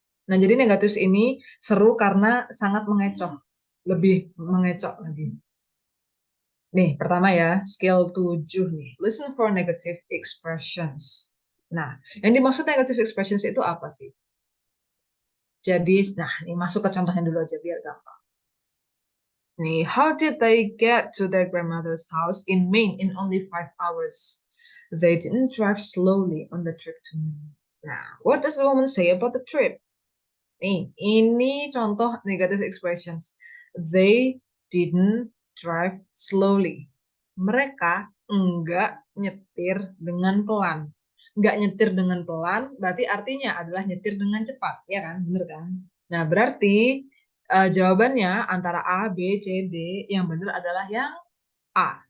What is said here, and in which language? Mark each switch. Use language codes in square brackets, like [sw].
[id] Nah, jadi negatif ini seru karena sangat mengecoh, lebih mengecoh lagi. Nih, pertama ya, skill 7 nih. [en] Listen for negative expressions. [id] Nah, yang dimaksud negative expressions itu apa sih? Jadi, nah, ini masuk ke contohnya dulu aja biar gampang. [en] Nih, how did they get to their grandmother's house in Maine in only 5 hours? They didn't drive slowly on the trip to Maine. Nah, what does the woman say about the trip? [id] Nih, ini contoh [en] negative expressions. They didn't drive slowly. [id] Mereka enggak nyetir dengan pelan. Enggak nyetir dengan pelan berarti artinya adalah nyetir dengan cepat, ya kan? Bener kan? Nah, berarti jawabannya antara A, B, C, D, yang benar adalah yang A.